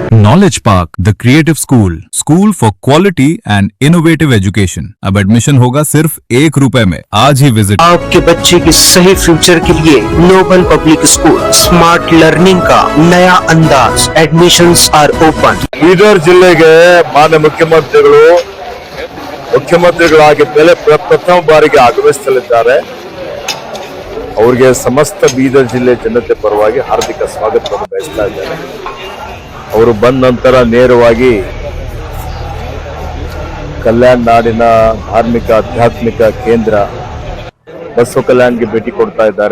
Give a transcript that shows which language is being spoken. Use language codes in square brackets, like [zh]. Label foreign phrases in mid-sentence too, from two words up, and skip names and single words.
[en] Knowledge Park, the creative school for quality and innovative education. [hi] अब एडमिशन होगा सिर्फ ₹1 में। आज ही विजिट। आपके बच्चे के सही फ्यूचर के लिए नोबल पब्लिक स्कूल [en] smart learning [hi] का नया अंदाज। [en] admissions are open. [kn] ಬೀದರ್ ಜಿಲ್ಲೆಗೆ ಮಾನ್ಯ ಮುಖ್ಯಮಂತ್ರಿಗಳಾಗಿ ಪ್ರಥಮ ಬಾರಿಗೆ ಆಗಮಿಸಲಿದ್ದಾರೆ. ಅವರಿಗೆ ಸಮಸ್ತ ಬೀದರ್ ಜಿಲ್ಲೆ ಜನತೆ ಪರವಾಗಿ ಹಾರ್ದಿಕ ಸ್ವಾಗತವನ್ನು ಬಯಸ್ತಾ ಇದ್ದಾರೆ. ಅವರು ಬಂದ ನಂತರ ನೇರವಾಗಿ ಕಲ್ಯಾಣ ನಾಡಿನ ಧಾರ್ಮಿಕ ಆಧ್ಯಾತ್ಮಿಕ ಕೇಂದ್ರ ಬಸವ ಕಲ್ಯಾಣ್ಗೆ ಭೇಟಿ ಕೊಡ್ತಾ ಇದ್ದಾರೆ.